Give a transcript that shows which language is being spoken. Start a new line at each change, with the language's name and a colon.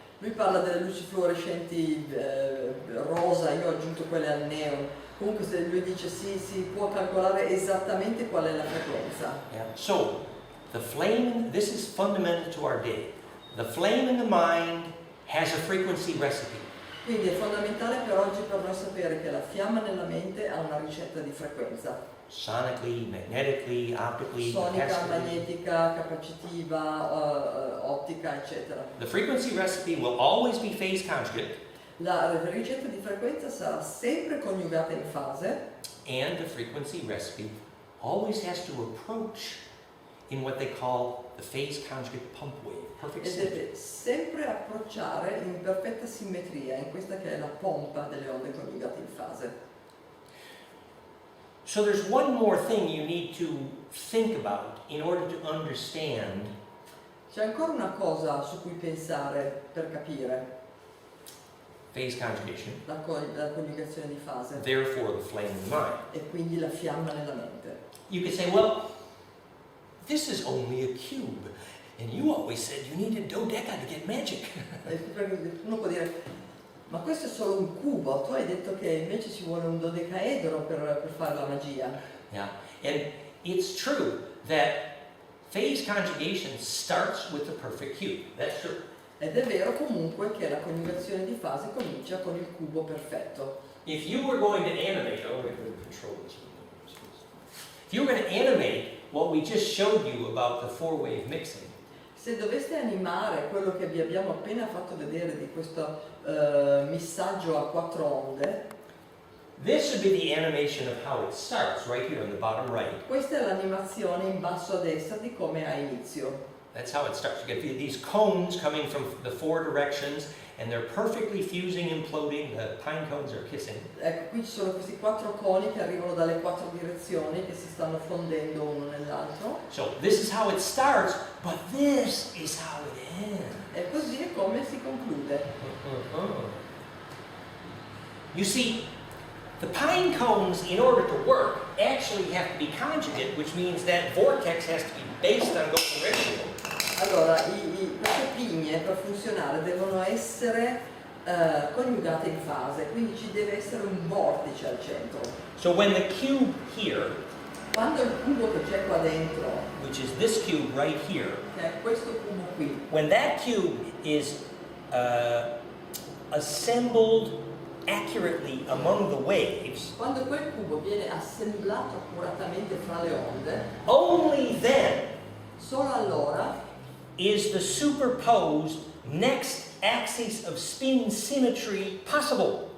Italian: Lui parla delle luci fluorescenti rosa, io ho aggiunto quelle al neon. Comunque se lui dice sì, si può calcolare esattamente qual è la frequenza.
English: Yeah. So, the flame, this is fundamental to our day. The flame in the mind has a frequency recipe.
Italian: Quindi è fondamentale per oggi per noi sapere che la fiamma nella mente ha una ricetta di frequenza.
English: Sonically, magnetically, optically,
Italian: Sonica,
English: capacitively.
Italian: magnetica, capacitiva, ottica, eccetera.
English: The frequency recipe will always be phase conjugate,
Italian: La ricetta di frequenza sarà sempre coniugata in fase
English: and the frequency recipe always has to approach in what they call the phase conjugate pump wave, perfect
Italian: e
English: symmetry.
Italian: deve sempre approcciare in perfetta simmetria in questa che è la pompa delle onde coniugate in fase.
English: So there's one more thing you need to think about in order to understand
Italian: C'è ancora una cosa su cui pensare per capire
English: phase conjugation,
Italian: la coniugazione di fase
English: therefore the flame in the mind.
Italian: e quindi la fiamma nella mente.
English: You could say, well, this is only a cube, and you always said you needed dodeca to get magic.
Italian: Uno può dire, ma questo è solo un cubo, tu hai detto che invece ci vuole un dodecaedro per fare la magia.
English: Yeah, and it's true that phase conjugation starts with the perfect cube. That's true.
Italian: Ed è vero comunque che la coniugazione di fase comincia con il cubo perfetto.
English: If you were going to animate, oh, wait, let me control this. If you were going to animate what we just showed you about the four-wave mixing,
Italian: Se doveste animare quello che vi abbiamo appena fatto vedere di questo missaggio a quattro onde,
English: this would be the animation of how it starts, right here on the bottom right.
Italian: questa è l'animazione in basso a destra di come ha inizio.
English: That's how it starts. You get these cones coming from the four directions, and they're perfectly fusing, imploding. The pine cones are kissing.
Italian: Ecco, qui ci sono questi quattro coni che arrivano dalle quattro direzioni che si stanno fondendo uno nell'altro.
English: So this is how it starts, but this is how it ends.
Italian: E così è come si conclude.
English: You see, the pine cones, in order to work, actually have to be conjugate, which means that vortex has to be based on golden ratio.
Italian: Allora, queste pigne per funzionare devono essere coniugate in fase, quindi ci deve essere un vortice al centro.
English: So when the cube here,
Italian: Quando il cubo che c'è qua dentro,
English: which is this cube right here,
Italian: che è questo cubo qui,
English: when that cube is assembled accurately among the waves,
Italian: quando quel cubo viene assemblato accuratamente fra le onde,
English: only then
Italian: solo allora
English: is the superposed next axis of spin symmetry possible.